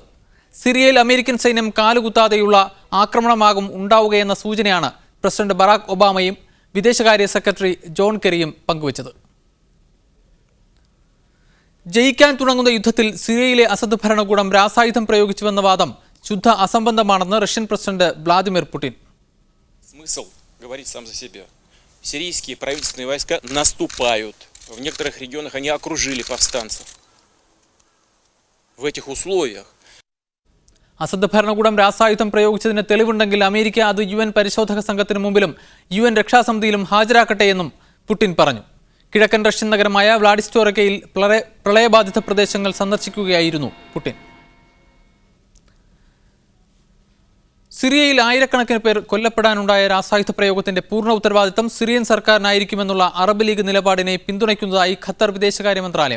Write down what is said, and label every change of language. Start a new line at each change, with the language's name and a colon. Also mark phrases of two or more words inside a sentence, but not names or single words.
Malayalam: സിറിയയിൽ അമേരിക്കൻ സൈന്യം കാലുകുത്താതെയുള്ള ആക്രമണമാകും ഉണ്ടാവുകയെന്ന സൂചനയാണ് പ്രസിഡന്റ് ബറാക് ഒബാമയും വിദേശകാര്യ സെക്രട്ടറി ജോൺ കെറിയും പങ്കുവച്ചത്. ജയിക്കാൻ തുടങ്ങുന്ന യുദ്ധത്തിൽ സിറിയയിലെ അസദ് ഭരണകൂടം രാസായുധം പ്രയോഗിച്ചുവെന്ന വാദം ശുദ്ധ അസംബന്ധമാണെന്ന് റഷ്യൻ പ്രസിഡന്റ് വ്ളാദിമിർ പുടിൻ.
Russian: Сирийские правительственные войска наступают. В некоторых регионах они окружили повстанцев. В этих условиях
Malayalam: അസദ് ഭരണകൂടം രാസായുധം പ്രയോഗിച്ചതിന് തെളിവുണ്ടെങ്കിൽ അമേരിക്ക അത് UN പരിശോധക സംഘത്തിന് മുമ്പിലും UN രക്ഷാസമിതിയിലും ഹാജരാക്കട്ടെയെന്നും പുടിൻ പറഞ്ഞു. കിഴക്കൻ റഷ്യൻ നഗരമായ വ്ളാഡിസ്റ്റോറിക്കയിൽ പ്രളയബാധിത പ്രദേശങ്ങൾ സന്ദർശിക്കുകയായിരുന്നു പുടിൻ. സിറിയയിൽ ആയിരക്കണക്കിന് പേർ കൊല്ലപ്പെടാനുണ്ടായ രാസായുധ പ്രയോഗത്തിന്റെ പൂർണ്ണ ഉത്തരവാദിത്തം സിറിയൻ സർക്കാരിനായിരിക്കുമെന്നുള്ള അറബ് ലീഗ് നിലപാടിനെ പിന്തുണയ്ക്കുന്നതായി ഖത്തർ വിദേശകാര്യ മന്ത്രാലയം.